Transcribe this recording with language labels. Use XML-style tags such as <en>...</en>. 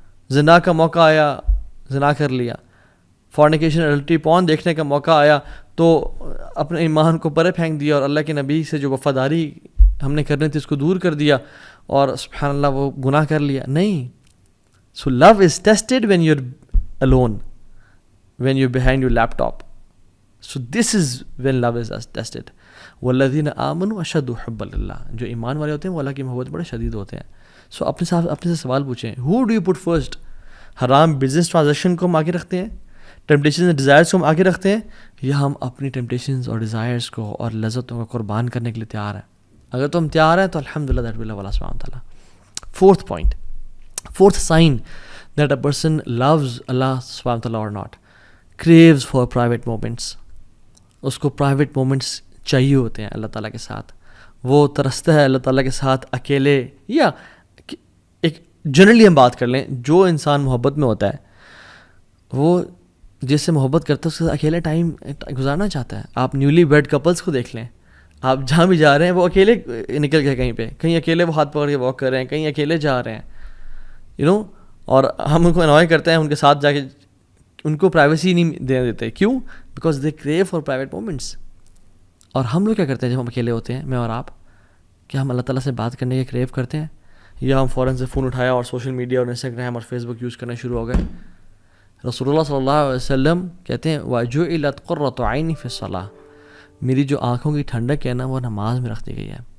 <ur>زنا کا موقع آیا، زنا کر لیا. فورنیکیشن اڈلٹری پون دیکھنے کا موقع آیا تو اپنے ایمان کو پرے پھینک دیا اور اللہ کے نبی سے جو وفاداری ہم نے کرنی تھی اس کو دور کر دیا اور سبحان اللہ وہ گناہ کر لیا. نہیں.</ur> <en>So love is tested when you are alone, when you're behind your laptop. So this is when love is tested.</en> <ar>والذین آمنوا اشد حبا للہ،</ar> <ur>جو ایمان والے ہوتے ہیں وہ اللہ کی محبت بڑے شدید ہوتے ہیں. سو اپنے سے سوال پوچھیں،</ur> <en>who do you put first؟</en> <ur>حرام بزنس ٹرانزیکشن کو ہم آگے رکھتے ہیں، ٹیمپٹیشنز اینڈ ڈیزائرز کو ہم آگے رکھتے ہیں، یا ہم اپنی ٹیمپٹیشنز اور ڈیزائرز کو اور لذتوں کو قربان کرنے کے لیے تیار ہیں؟ اگر تم تیار ہیں تو الحمدللہ</ur> <en>that will love</en> <ur>اللہ سبحانہ وتعالیٰ.</ur> <en>Fourth point, fourth sign that a person loves Allah سبحانہ وتعالیٰ or not, craves for private moments.</en> <ur>اس کو پرائیویٹ مومنٹس چاہیے ہوتے ہیں اللہ تعالیٰ کے ساتھ. وہ ترستا ہے اللہ تعالیٰ کے ساتھ اکیلے، یا ایک جنرلی ہم بات کر لیں، جو انسان محبت میں ہوتا ہے وہ جس سے محبت کرتا ہے اس کے ساتھ اکیلے ٹائم گزارنا چاہتا ہے. آپ نیولی ویڈ کپلس کو دیکھ لیں، آپ جہاں بھی جا رہے ہیں وہ اکیلے نکل گئے کہیں پہ، کہیں اکیلے وہ ہاتھ پکڑ کے واک کر رہے ہیں، کہیں اکیلے جا رہے ہیں اور ہم ان کو انوائے کرتے ہیں ان کے ساتھ جا کے، ان کو پرائیویسی نہیں دینے دیتے.</ur> <en>کیوں؟ Because they crave for private moments.</en> <ur>اور ہم لوگ کیا کرتے ہیں جب ہم اکیلے ہوتے ہیں، میں اور آپ، کیا ہم اللہ تعالیٰ سے بات کرنے کے کریو کرتے ہیں، یا ہم فوراً سے فون اٹھایا اور سوشل میڈیا اور انسٹاگرام اور فیس بک یوز کرنا شروع ہو گئے؟ رسول اللہ صلی اللہ علیہ وسلم کہتے ہیں</ur> <ar>وَجُعِلَتْ قُرَّةُ عَيْنِي فِي الصَّلَاةِ،</ar> <ur>میری جو آنکھوں کی ٹھنڈک ہے نا وہ نماز میں رکھ دی گئی ہے.</ur>